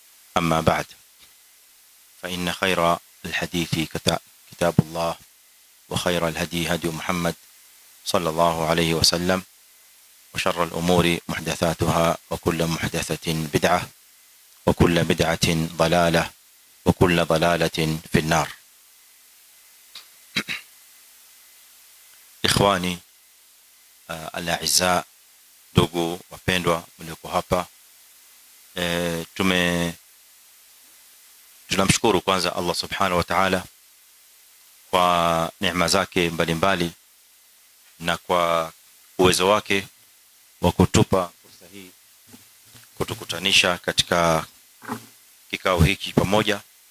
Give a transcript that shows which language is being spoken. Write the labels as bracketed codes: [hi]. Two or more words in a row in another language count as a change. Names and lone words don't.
[ar] أما بعد فإن خير الحديث كتاب الله وخير الهدي هدي محمد صلى الله عليه وسلم وشر الأمور محدثاتها وكل محدثة بدعة وكل بدعة ضلالة وكل ضلالة في النار. إخواني الأعزاء, [sw] ndugu wapendwa mlioko hapa, tunamshukuru kwanza [ar] الله سبحانه وتعالى [sw] kwa neema zake mbalimbali na kwa uwezo wake wa kutupa fursa hii kutukutanisha katika kikao hiki pamoja,